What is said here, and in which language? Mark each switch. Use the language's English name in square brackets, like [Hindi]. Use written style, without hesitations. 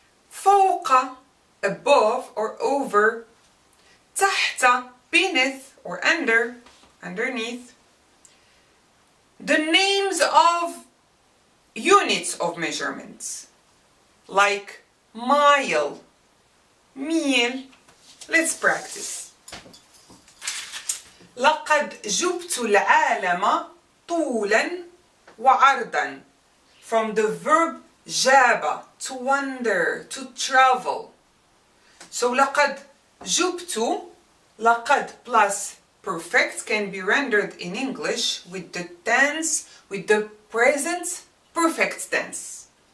[English] فوق, above or over. تحت, beneath or under, underneath. The names of units of measurements, like mile, meal. Let's practice. [Arabic] لقد جبت العالم طولا وعرضا. [English] From the verb جاب, to wander, to travel. So [Arabic] لقد جبت, [English] لقد plus perfect can be rendered in English with the tense, with the present perfect tense.